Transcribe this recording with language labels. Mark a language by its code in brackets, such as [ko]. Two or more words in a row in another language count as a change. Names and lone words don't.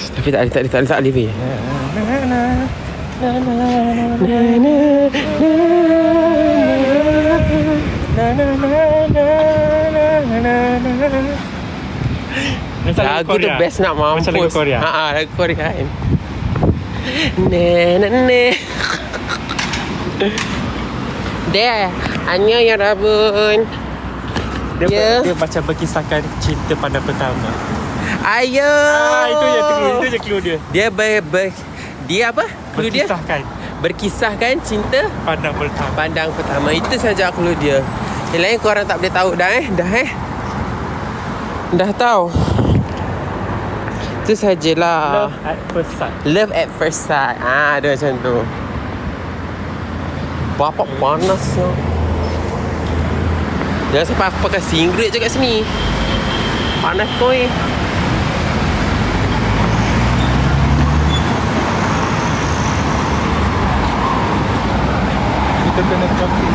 [ms] Tapi tak boleh. Lagu tu best nak mampus. Macam lagu Korea. Lagu Korea kan. There. [ko] Annyeong 여러분. [ms] Dia macam berkisahkan cinta pandang pertama. Ayo. Itu je clue dia. Dia apa? Clue dia? Berkisahkan cinta pandang pertama. Itu saja clue dia. Yang lain korang tak boleh tahu dah tahu. Itu sajalah. [en] Love at first sight. [ms] Ada macam tu. Bapak panas ya. Jangan sampai aku pakai singlet je kat sini. Panas koi. Kita kena cross.